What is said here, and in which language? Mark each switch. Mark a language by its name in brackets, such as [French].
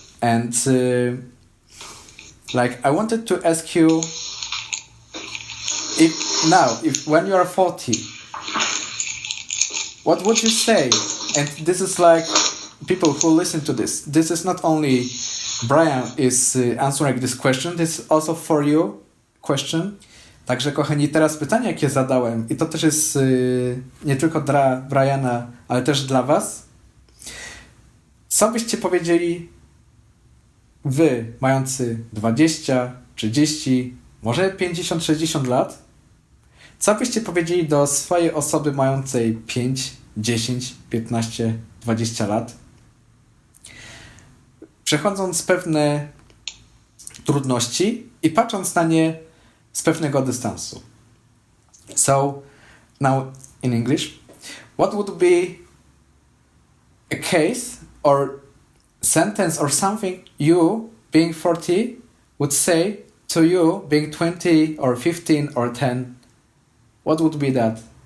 [English] And like, I wanted to ask you, if when you are 40, what would you say? And this is like, people who listen to this is not only Brian is answering this question, this is also for you question. [Polish] Także kochani, teraz pytanie, jakie zadałem, i to też jest nie tylko dla Briana, ale też dla was. Co byście powiedzieli wy, mający 20, 30, może 50, 60 lat? Co byście powiedzieli do swojej osoby mającej 5, 10, 15, 20 lat? Przechodząc pewne trudności i patrząc na nie z pewnego dystansu. [English] So, now in English, what would be a case or sentence or something you, being 40, would say to you, being 20 or 15 or 10? What would be that?